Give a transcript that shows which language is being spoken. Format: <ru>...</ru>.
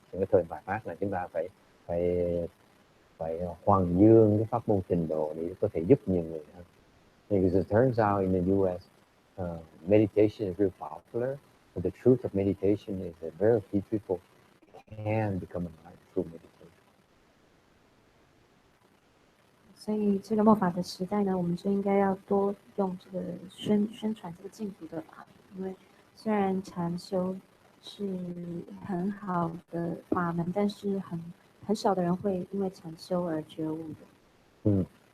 <vi>Trong cái thời bài phát là chúng ta phải hoàng dương cái pháp môn tịnh độ để có thể giúp nhiều người hơn.</vi> <en>Because it turns out in the US, meditation is very popular, but the truth of meditation is that very few people can become enlightened through meditation.</en> <zh>所以这个末法的时代呢，我们就应该要多用这个宣传这个净土的法，因为虽然禅修是很好的法门，但是很少的人会因为禅修而觉悟的。</zh>